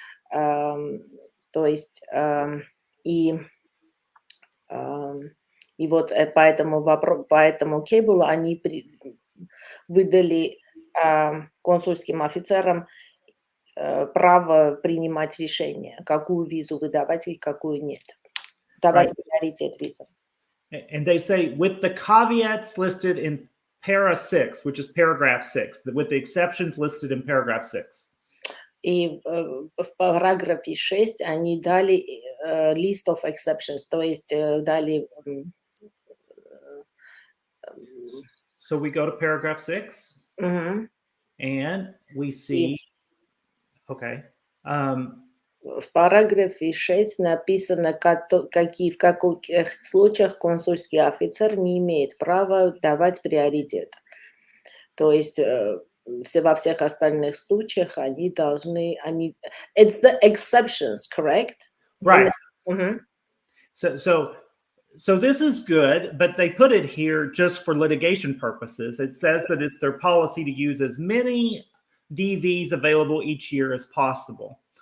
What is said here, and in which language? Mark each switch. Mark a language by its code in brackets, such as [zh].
[ru] То есть и вот поэтому кейблу они выдали консульским офицерам право принимать решение, какую визу выдавать и какую нет. Давать приоритет визам. [en] And they say, with the caveats listed in para 6, which is paragraph 6, with the exceptions listed in paragraph 6. [ru] И в параграфе 6 они дали [en] list of exceptions, [ru] то есть дали... [en] So we go to paragraph 6, and we see... Okay. [ru] В параграфе 6 написано, в каких случаях консульский офицер не имеет права давать приоритет. То есть во всех остальных случаях они должны... [en] It's the exceptions, correct? Right. So this is good, but they put it here just for litigation purposes. It says that it's their policy to use as many DVs available each year as possible.